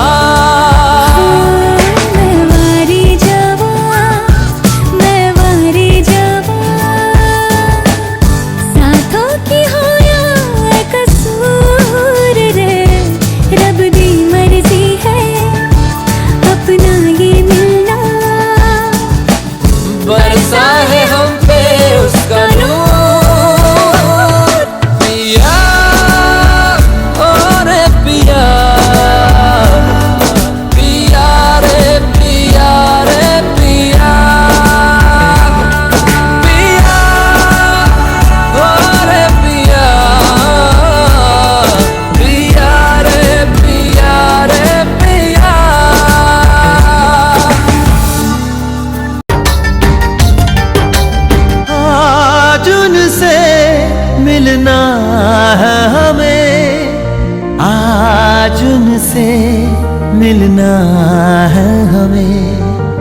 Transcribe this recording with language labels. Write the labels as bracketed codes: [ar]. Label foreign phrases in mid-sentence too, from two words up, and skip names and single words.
[pa] ਮੈਂ ਵਾਰੀ ਜਾਵਾਂ, ਮੈਂ ਵਾਰੀ ਜਾਵਾਂ, ਸਾਥੋਂ ਕੀ ਹੋਇਆ ਕਸੂਰ ਰੇ। ਰੱਬ ਦੀ [hi] मर्जी है अपना ये मिलना, बरसा है हम पे उसका नूर पिया, ओ रे पिया, पिया रे पिया रे पिया, पिया ओ रे पिया, पिया रे पिया रे पिया। आज उनसे मिलना है हमें, आज उनसे मिलना है हमें।